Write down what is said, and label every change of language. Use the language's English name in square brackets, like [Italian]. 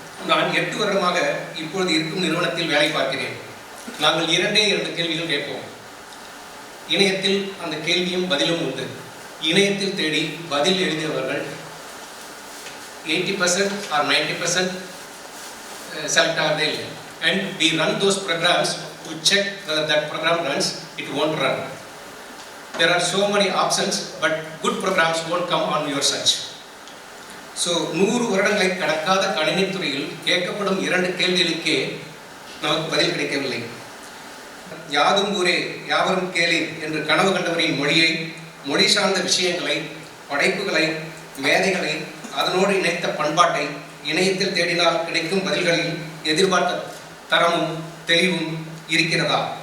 [Tamil] நான் 8 வருடமாக இப்பொழுது இருக்கும் நிறுவனத்தில் வேலை பார்க்கிறேன். நாங்கள் 2 கேள்விகள் கேட்போம். இணையத்தில் அந்த கேள்வியும் பதிலும் உண்டு. இணையத்தில் தேடி பதில் எழுதியவர்கள் 80% or 90% select ஆகவே இல்லை. [English] And we run those programs to check whether that program runs, it won't run. There are so many options, but good programs won't come on your search. [Tamil] So 100 வருடங்களை கடக்காத கணினித்துறையில் கேட்கப்படும் 2 கேள்விகளுக்கே நமக்கு பதில் கிடைக்கவில்லை. யாதும் ஊரே யாவரும் கேளீர் என்று கனவு கண்டவரின் மொழியை, மொழி சார்ந்த விஷயங்களை, படைப்புகளை, மேதைகளை, அதனோடு இணைத்த பண்பாட்டை இணையத்தில் தேடினால் கிடைக்கும் பதில்களில் எதிர்பார்த்த தரமும் தெளிவும் இருக்கிறதா?